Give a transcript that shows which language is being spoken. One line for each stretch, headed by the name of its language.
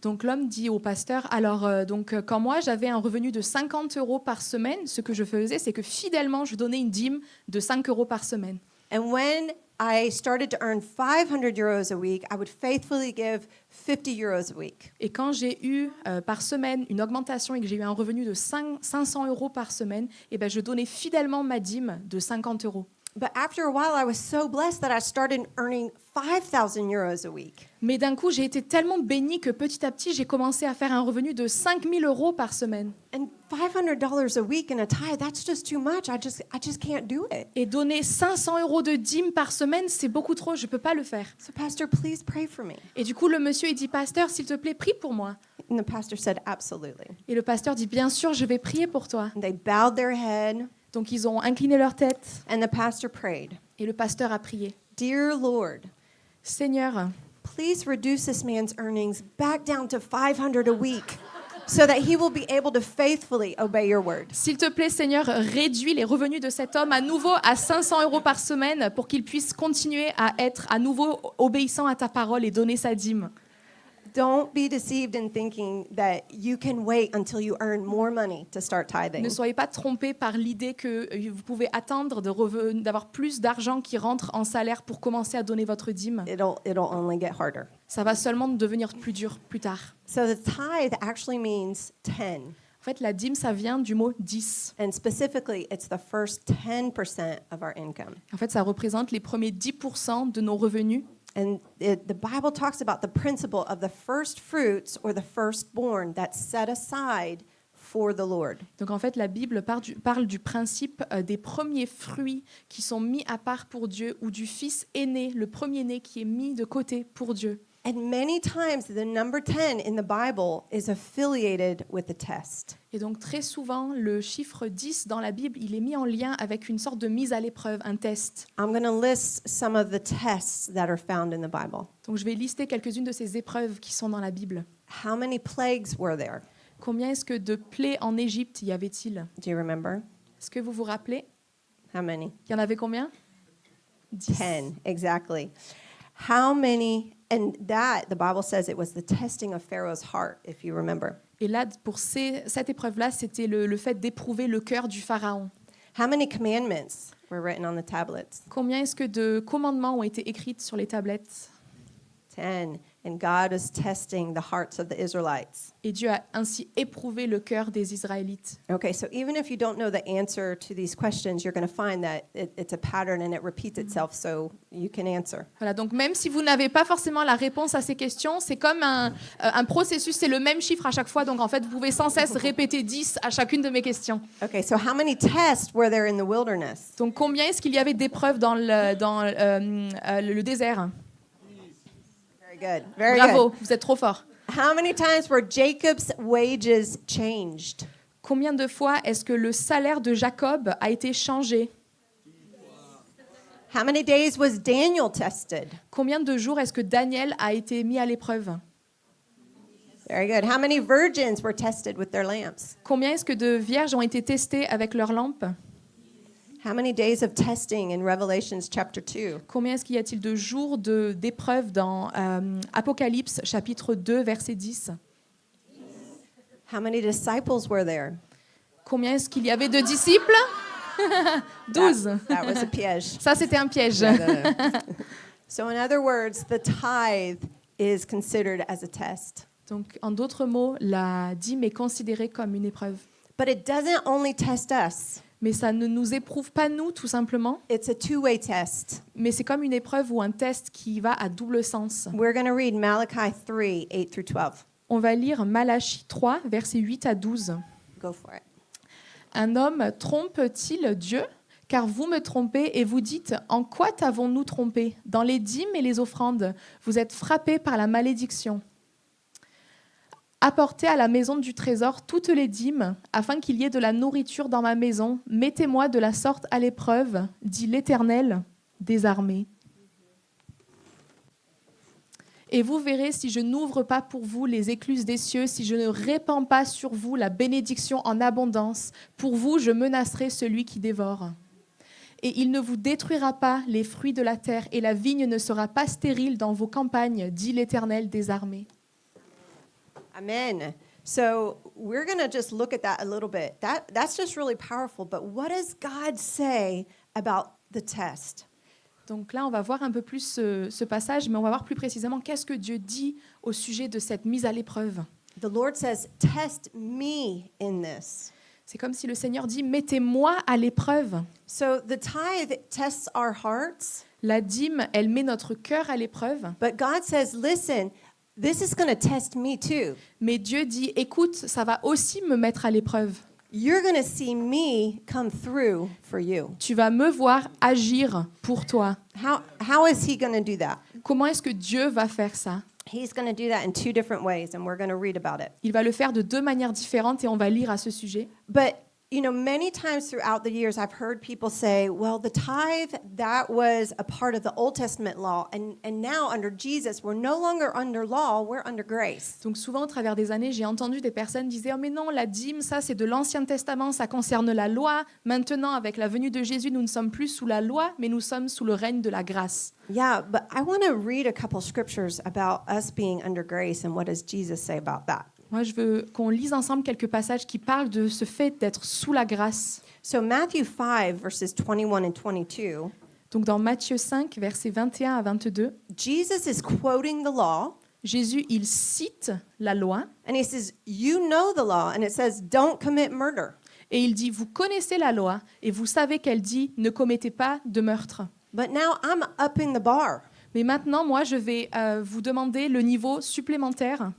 French: Donc l'homme dit au pasteur « Alors, quand moi j'avais un revenu de 50 € par semaine, ce que je faisais, c'est que fidèlement je donnais une dîme de 5 € par semaine.
English: And when I started to earn 500 euros a week, I would faithfully give 50 euros a week."
French: Et quand j'ai eu par semaine une augmentation et que j'ai eu un revenu de 500 € par semaine, eh ben, je donnais fidèlement ma dîme de 50 €.
English: But after a while, I was so blessed that I started earning 5,000 euros a week.
French: Mais d'un coup, j'ai été tellement bénie que petit à petit, j'ai commencé à faire un revenu de 5 000 € par semaine.
English: And $500 a week in a tithe, that's just too much. I just can't do it.
French: Et donner 500 € de dîme par semaine, c'est beaucoup trop, je ne peux pas le faire.
English: So pastor, please pray for me.
French: Et du coup, le monsieur, il dit, pasteur, s'il te plaît, prie pour moi.
English: And the pastor said, "Absolutely."
French: Et le pasteur dit, bien sûr, je vais prier pour toi.
English: And they bowed their head,
French: Donc, ils ont incliné leur tête
English: and the pastor prayed,
French: et le pasteur a prié.
English: "Dear Lord,
French: Seigneur,
English: please reduce this man's earnings back down to 500 a week so that he will be able to faithfully obey your word."
French: s'il te plaît, Seigneur, réduis les revenus de cet homme à nouveau à 500 € par semaine pour qu'il puisse continuer à être à nouveau obéissant à ta parole et donner sa dîme.
English: Don't be deceived in thinking that you can wait until you earn more money to start tithing.
French: Ne soyez pas trompés par l'idée que vous pouvez attendre d'avoir plus d'argent qui rentre en salaire pour commencer à donner votre dîme.
English: It'll only get harder.
French: Ça va seulement devenir plus dur plus tard.
English: So the tithe actually means 10.
French: En fait, la dîme, ça vient du mot 10.
English: And specifically, it's the first 10% of our income.
French: En fait, ça représente les premiers 10% de nos revenus.
English: And the Bible talks about the principle of the first fruits or the firstborn that's set aside for the Lord.
French: Donc en fait, la Bible parle du principe des premiers fruits qui sont mis à part pour Dieu ou du fils aîné, le premier-né qui est mis de côté pour Dieu.
English: And many times the number 10 in the Bible is affiliated with a test.
French: Et donc très souvent, le chiffre 10 dans la Bible, il est mis en lien avec une sorte de mise à l'épreuve, un test.
English: I'm going to list some of the tests that are found in the Bible.
French: Donc je vais lister quelques-unes de ces épreuves qui sont dans la Bible.
English: How many plagues were there?
French: Combien est-ce que de plaies en Égypte y avait-il?
English: Do you remember?
French: Est-ce que vous vous rappelez?
English: How many?
French: Il y en avait combien? 10.
English: 10, exactly. How many, and that, the Bible says it was the testing of Pharaoh's heart, if you remember.
French: Et là, pour cette épreuve-là, c'était le fait d'éprouver le cœur du Pharaon.
English: How many commandments were written on the tablets?
French: Combien est-ce que de commandements ont été écrits sur les tablettes?
English: 10. And God was testing the hearts of the Israelites.
French: Et Dieu a ainsi éprouvé le cœur des Israélites.
English: Okay, so even if you don't know the answer to these questions, you're going to find that it's a pattern and it repeats itself, so you can answer.
French: Voilà, donc même si vous n'avez pas forcément la réponse à ces questions, c'est comme un processus, c'est le même chiffre à chaque fois, donc en fait, vous pouvez sans cesse répéter 10 à chacune de mes questions.
English: Okay, so how many tests were there in the wilderness?
French: Donc combien est-ce qu'il y avait d'épreuves dans le désert?
English: Very good. Very
French: Bravo,
English: good.
French: vous êtes trop fort.
English: How many times were Jacob's wages changed?
French: Combien de fois est-ce que le salaire de Jacob a été changé?
English: How many days was Daniel tested?
French: Combien de jours est-ce que Daniel a été mis à l'épreuve?
English: Very good. How many virgins were tested with their lamps?
French: Combien est-ce que de vierges ont été testées avec leurs lampes?
English: How many days of testing in Revelations chapter 2?
French: Combien est-ce qu'il y a-t-il de jours d'épreuves dans Apocalypse chapitre 2 verset 10?
English: How many disciples were there?
French: Combien est-ce qu'il y avait de disciples?
English: 12. That was a piège.
French: Ça, c'était un piège.
English: So in other words, the tithe is considered as a test.
French: Donc, en d'autres mots, la dîme est considérée comme une épreuve.
English: But it doesn't only test us.
French: Mais ça ne nous éprouve pas nous, tout simplement.
English: It's a two-way test.
French: Mais c'est comme une épreuve ou un test qui va à double sens.
English: We're going to read Malachi 3, 8 through 12.
French: On va lire Malachie 3, versets 8 à 12.
English: Go for it.
French: Un homme trompe-t-il Dieu ? Car vous me trompez et vous dites, en quoi t'avons-nous trompé ? Dans les dîmes et les offrandes, vous êtes frappés par la malédiction. Apportez à la maison du trésor toutes les dîmes, afin qu'il y ait de la nourriture dans ma maison. Mettez-moi de la sorte à l'épreuve, dit l'Éternel des armées. Et vous verrez si je n'ouvre pas pour vous les écluses des cieux, si je ne répands pas sur vous la bénédiction en abondance. Pour vous, je menacerai celui qui dévore. Et il ne vous détruira pas les fruits de la terre, et la vigne ne sera pas stérile dans vos campagnes, dit l'Éternel des armées. Amen.
English: So we're going to just look at that a little bit. That's just really powerful. But what does God say about the test?
French: Donc là, on va voir un peu plus ce passage, mais on va voir plus précisément qu'est-ce que Dieu dit au sujet de cette mise à l'épreuve.
English: The Lord says, test me in this.
French: C'est comme si le Seigneur dit, mettez-moi à l'épreuve.
English: So the tithe tests our hearts,
French: La dîme, elle met notre cœur à l'épreuve.
English: but God says, listen, this is going to test me too.
French: Mais Dieu dit, écoute, ça va aussi me mettre à l'épreuve.
English: You're going to see me come through for you.
French: Tu vas me voir agir pour toi.
English: How is he going to do that?
French: Comment est-ce que Dieu va faire ça ?
English: He's going to do that in two different ways, and we're going to read about it.
French: Il va le faire de deux manières différentes et on va lire à ce sujet.
English: But, you know, many times throughout the years, I've heard people say, well, the tithe, that was a part of the Old Testament law. And now under Jesus, we're no longer under law, we're under grace.
French: Donc souvent, au travers des années, j'ai entendu des personnes dire « Oh mais non, la dîme, ça c'est de l'Ancien Testament, ça concerne la loi. Maintenant, avec la venue de Jésus, nous ne sommes plus sous la loi, mais nous sommes sous le règne de la grâce. »
English: Yeah, but I want to read a couple scriptures about us being under grace and what does Jesus say about that.
French: Moi, je veux qu'on lise ensemble quelques passages qui parlent de ce fait d'être sous la grâce.
English: So Matthew 5, verses 21 and 22,
French: Donc dans Matthieu 5, versets 21 à 22,
English: Jesus is quoting the law,
French: Jésus, il cite la loi
English: and he says, you know the law, and it says, don't commit murder.
French: et il dit « Vous connaissez la loi et vous savez qu'elle dit « Ne commettez pas de meurtre ».
English: But now I'm upping the bar,
French: Mais maintenant, moi, je vais vous demander le niveau supplémentaire.